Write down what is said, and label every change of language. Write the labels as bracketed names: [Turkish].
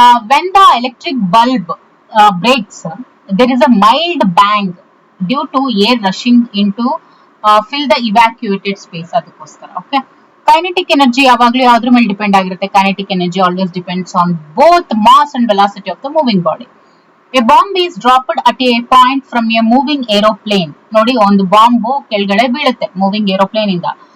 [English] When the electric bulb breaks, there is a mild bang due to air rushing into fill the evacuated space. [Kannada] ಅದಕ್ಕೋಸ್ಕರ. Okay. Kinetic energy ಯಾವಾಗಲೂ ಯಾವ್ದ್ರ ಮೇಲೆ depend ಆಗಿರುತ್ತೆ? [English] Kinetic energy always depends on both mass and velocity of the moving body. A bomb is dropped at a point from a moving aeroplane. [Kannada] ನೋಡಿ, ಒಂದು bomb ಕೆಳಗಡೆ ಬೀಳುತ್ತೆ moving aeroplane ಇಂದ.